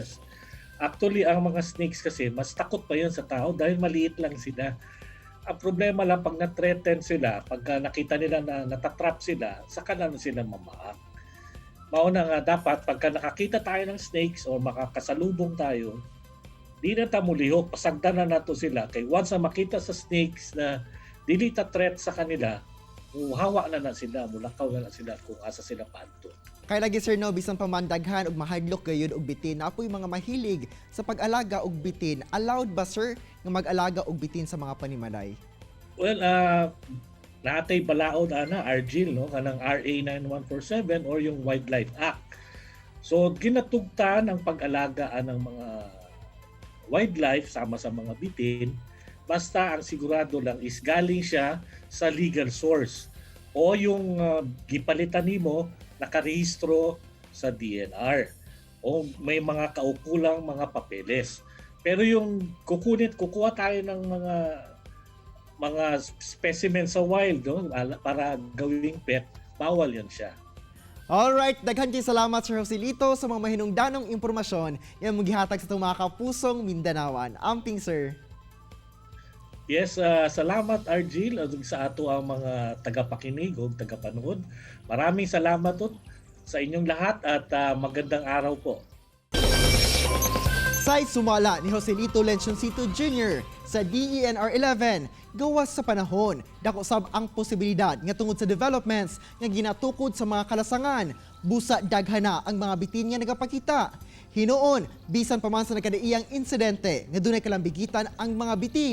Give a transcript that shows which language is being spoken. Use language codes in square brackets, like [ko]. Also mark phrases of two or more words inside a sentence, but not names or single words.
[tl] Actually, ang mga snakes kasi mas takot pa yan sa tao dahil maliit lang sila. Ang problema lang pag na-threaten sila, pagka nakita nila na natatrap sila, saka na sila mamaak. Mauna nga dapat, pagka nakakita tayo ng snakes o makakasalubong tayo, [ceb] di na tamulihok, pasagdan na nato sila. Kay once na makita sa snakes na dili ta threat sa kanila, hawa na sila, mulakaw na sila kung asa sila panto. Kay lagi sir no, bisan pamandaghan og mahadlok gayud og bitin, na apoy mga mahilig sa pag-alaga og bitin. Allowed ba sir nga mag-alaga og bitin sa mga panimalay? Well, natay balaod ana Argil no kanang RA 9147 or yung Wildlife Act. So ginatugtan ang pag-alagaan ng mga wildlife sama sa mga bitin basta ang sigurado lang is galing siya sa [en] legal source [ceb] o yung gipalitan nimo nakarehistro sa DNR o may mga kaukulang mga papeles. [tl] Pero yung kukuha tayo ng mga specimen sa wild no, para gawing pet, bawal yan siya. [ceb] Alright, daghan kay salamat Sir Joselito sa mga mahinungdanong impormasyon yang magihatag sa itong mga kapusong Mindanawan. Amping sir. Yes, salamat Argil sa ato ang mga tagapakinig o tagapanood. [tl] Maraming salamat sa inyong lahat at magandang araw po. [ceb] Say sumala ni Joselito Lencioncito Jr. sa DENR 11 gawas sa panahon dako sab ang posibilidad nga tungod sa developments nga ginatukod sa mga kalasangan busa daghana ang mga bitin nga nagapakita. Hinuon bisan pa man sa nagkadaiyang insidente nga dunay kalambigitan ang mga bitin.